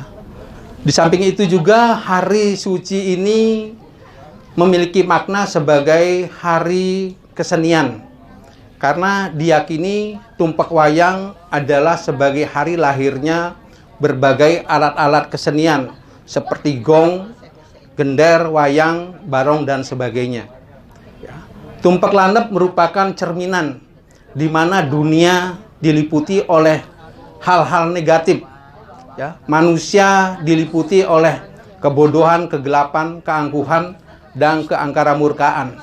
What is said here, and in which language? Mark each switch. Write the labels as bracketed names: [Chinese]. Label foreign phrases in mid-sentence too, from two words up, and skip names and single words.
[Indonesian] Di samping itu juga hari suci ini memiliki makna sebagai hari kesenian. Karena diyakini tumpek wayang adalah sebagai hari lahirnya berbagai alat-alat kesenian seperti gong, gender, wayang, barong, dan sebagainya. Ya. Tumpek landep merupakan cerminan di mana dunia diliputi oleh hal-hal negatif. Ya. Manusia diliputi oleh kebodohan, kegelapan, keangkuhan, dan keangkaramurkaan.